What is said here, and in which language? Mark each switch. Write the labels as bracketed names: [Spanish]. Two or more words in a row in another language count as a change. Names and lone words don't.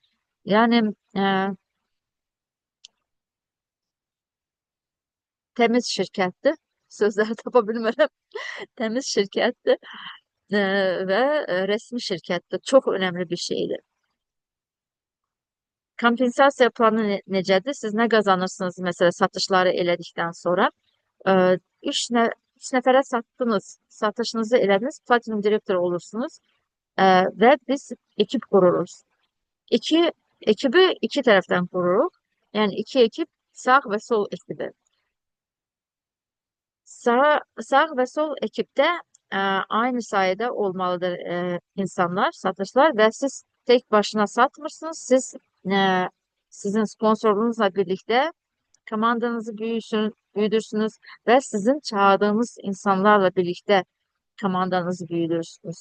[Turkish] Yani temiz şirketti. Sözleri tapabilmem. Temiz şirketti ve resmi şirketti. Çok önemli bir şeydi. [Azerbaijani] Kompensasiya planı necədir? Siz nə qazanırsınız məsələn satışları elədikdən sonra? Ə, üç, üç nəfərə satdınız, satışınızı elədiniz, platinum direktor olursunuz və biz ekip qururuz. Ekibi iki tərəfdən qururuq. Yəni iki ekip sağ və sol ekibi. Sağ və sol ekipdə aynı sayıda olmalıdır insanlar, satışlar və siz tek başına satmırsınız. [Turkish] Siz sizin sponsorluğunuzla birlikte komandanızı büyütürsünüz ve sizin çağırdığınız insanlarla birlikte komandanızı büyütürsünüz.